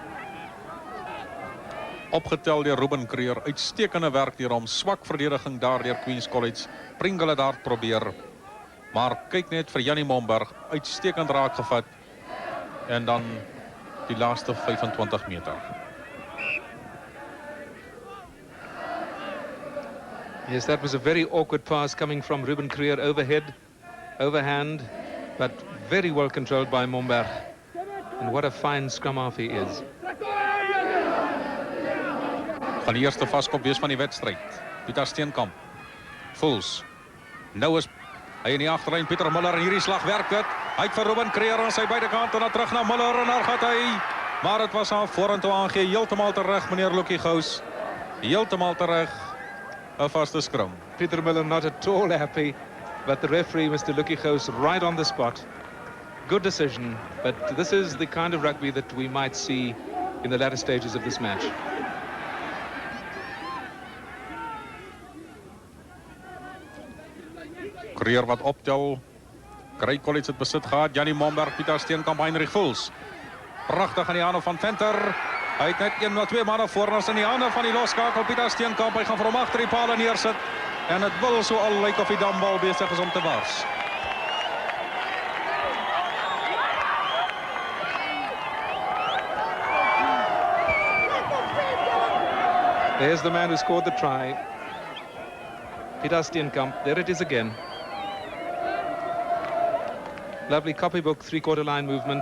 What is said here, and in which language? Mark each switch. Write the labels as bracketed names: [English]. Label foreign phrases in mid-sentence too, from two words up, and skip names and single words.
[Afrikaans] Opgetel deur Ruben Kruger, uitstekende werk deur hom, swak verdediging daar deur Queens College. Pringle het daar probeer. Maar kyk net vir Janie Momberg, uitstekend raak gevat. En dan die laaste 25 meter. [English] Yes, that was a very awkward pass coming from Ruben Kruger overhead, overhand, but very well controlled by Momberg. And what a fine scrum half he is. [Afrikaans] Van die eerste vaskop wees van die wedstryd. Pieter Steenkamp. Fuls. Nou is hy in die agterlyn. Pieter Muller en hierdie slag werk dit. Hy het vir Ruben Kruger aan sy beide kante en dan terug na Muller en daar gaan hy. Maar dit was aan vorentoe aangee. Heeltemal terug, meneer Lucky Gous. Heeltemal terug. 'n vaste scrum. [English] Pieter Muller not at all happy, but the referee, Mr. Lucky Gous, right on the spot. Good decision, but this is the kind of rugby that we might see in the latter stages of this match. [Afrikaans] Kruger wat optel. Grey College het besit gehad. Janie Momberg, Pieter Steenkamp, Heinrich Fuls. Pragtig aan die hande van Venter. Hy het net 1 of 2 manne voor ons in die hande van die loskakel Pieter Steenkamp. Hy gaan vir hom agter die paal neersit. En dit wil so al lyk of die dambal besig is om te wars. [English] There's the man who scored the try. Pieter Steenkamp. There it is again. Lovely copybook three-quarter line movement.